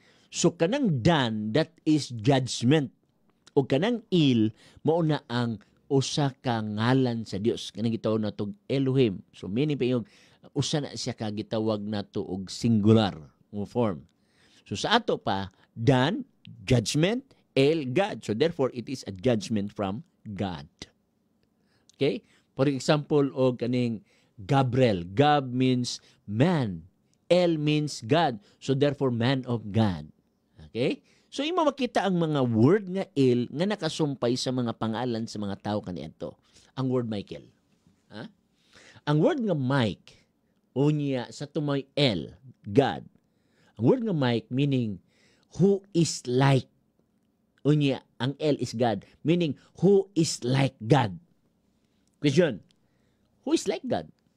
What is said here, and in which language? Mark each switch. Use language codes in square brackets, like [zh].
[en] So kanang Dan, that is judgment. [ceb] O kanang Il, mao na ang usa ka ngalan sa Dios. Kanang gitawag nato og Elohim. So meaning pa yung usa na siya ka gitawag nato og singular mo form. So sa ato pa, Dan, judgment, El, God. [en] So therefore, it is a judgment from God. Okay? For example, o kaning Gabriel. Gab means man. El means God. So therefore, man of God. Okay? [ceb] So imo makita ang mga word nga El nga nakasumpay sa mga pangalan sa mga tao kaniadto. Ang word Michael. Ha? Ang word nga Mike, unya sa tumoy El, God. Ang word nga Mike [en] meaning who is like. [ceb] Unya, ang El is God, [en] meaning who is like God. Question, who is like God?